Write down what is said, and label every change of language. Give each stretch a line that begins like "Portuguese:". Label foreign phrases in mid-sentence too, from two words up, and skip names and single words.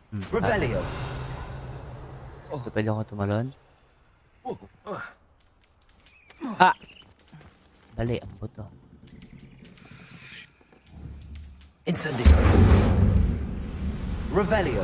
Filipino: Revelio. Pwede ako tumalon? Ah! Dali, ang buto. Incendio. Revelio.